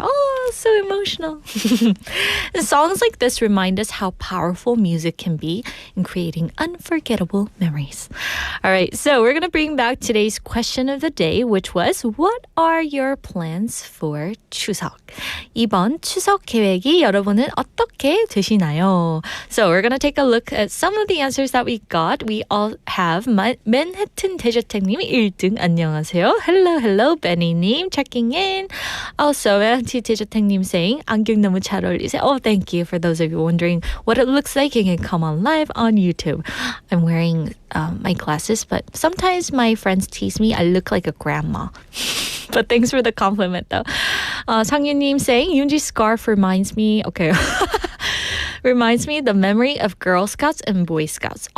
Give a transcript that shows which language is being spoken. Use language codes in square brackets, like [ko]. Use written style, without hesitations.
[en] Oh, so emotional. And songs like this remind us how powerful music can be in creating unforgettable memories. All right, so we're going to bring back today's question of the day, which was, what are your plans for 추석? [ko] 이번 추석 계획이 여러분은 어떻게 되시나요? [en] So we're going to take a look at some of the answers that we got. We all have Manhattan 재즈토이 [ko] 1등 안녕하세요. [en] Hello, Benny님 checking in. Also, [ko] 재즈토이님 [en] saying [ko] 안경 너무 잘 어울리세요. [en] Oh, thank you. For those of you wondering what it looks like, you can come on live on YouTube. I'm wearing my glasses, but sometimes my friends tease me I look like a grandma. But thanks for the compliment though. 상윤님 saying Yoonji's scarf reminds me the memory of Girl Scouts and Boy Scouts.